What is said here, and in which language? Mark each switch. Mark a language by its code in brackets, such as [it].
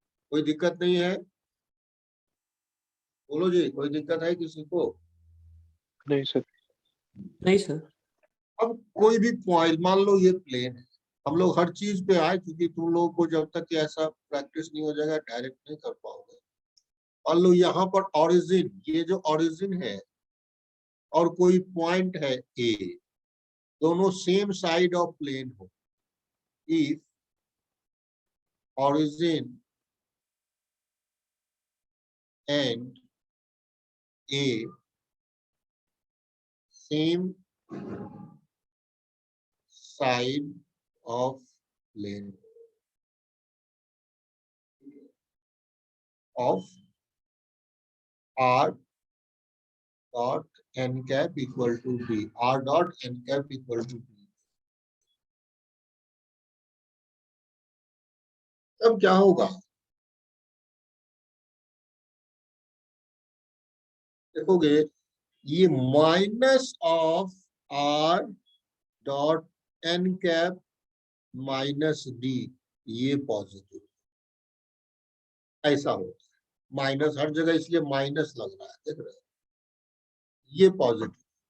[hi] कोई दिक्कत नहीं है, बोलो जी, कोई दिक्कत है किसी को? नहीं सर। नहीं सर। अब कोई भी पॉइंट मान लो ये प्लेन है, हम लोग हर चीज पे आए, क्योंकि तुम लोगों को जब तक ऐसा प्रैक्टिस नहीं हो जाएगा डायरेक्ट नहीं कर पाओगे। मान लो यहाँ पर ओरिजिन, ये जो ओरिजिन है और कोई पॉइंट है ए, दोनों सेम साइड ऑफ प्लेन हो, [en] If origin and A same side of plane of R dot n cap equal to B, R dot n cap equal to B। [hi] अब क्या होगा, देखोगे ये minus of R dot n cap minus D, ये positive, ऐसा होता है, minus हर जगह इसलिए माइनस लग रहा है, देख रहे हो, ये पॉजिटिव।